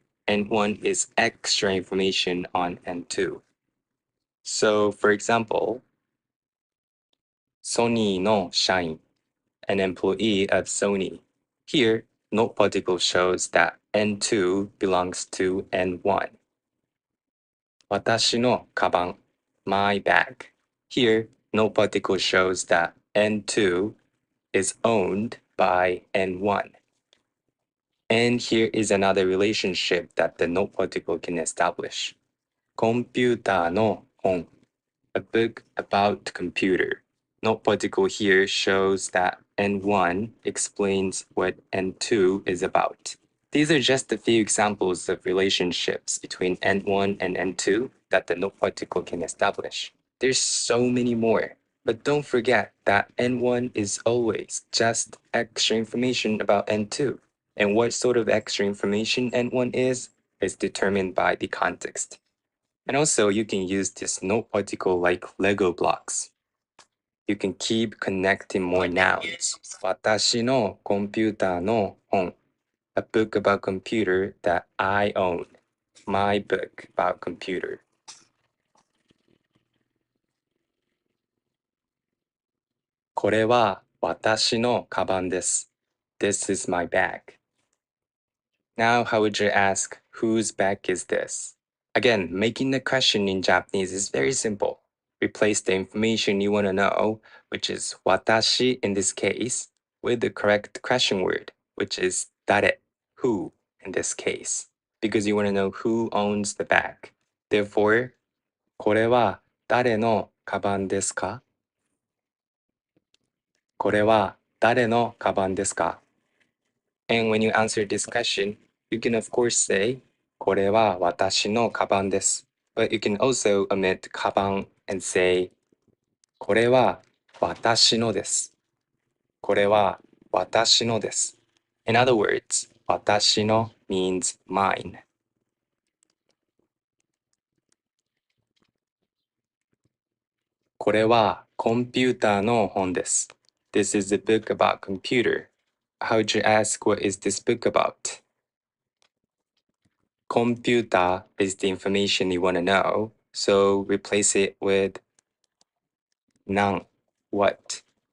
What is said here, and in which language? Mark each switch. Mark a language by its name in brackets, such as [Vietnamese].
[English] N1 is extra information on N2. So, for example, Sony [Japanese] no 社員, [English] an employee of Sony. Here, no particle shows that N2 belongs to N1. [Japanese] 私のカバン, [English] my bag. Here, no particle shows that N2 is owned by N1. And here is another relationship that the no particle can establish. [Japanese] コンピューターの本, [English] a book about computer. No particle here shows that N1 explains what N2 is about. These are just a few examples of relationships between N1 and N2 that the no particle can establish. There's so many more, but don't forget that N1 is always just extra information about N2. And what sort of extra information N1 is determined by the context. And also, you can use this no particle like Lego blocks. You can keep connecting more nouns. [Japanese] 私のコンピューターの本. [English] A book about computer that I own. My book about computer. [Japanese] これは私のカバンです. [English] This is my bag. Now, how would you ask, whose bag is this? Again, making the question in Japanese is very simple. Replace the information you want to know, which is watashi in this case, with the correct question word, which is dare, who in this case, because you want to know who owns the bag. Therefore, [Japanese] これは誰のカバンですか? これは誰のカバンですか? [English] And when you answer this question, you can of course say, [Japanese] これは私のカバンです. [English] But you can also omit カバン and say, [Japanese] これは私のです. これは私のです. [English] In other words, [Japanese] 私の [English] means mine. [Japanese] これはコンピューターの本です. [English] This is a book about computer. How would you ask, what is this book about? Computer is the information you want to know, so replace it with 何 what.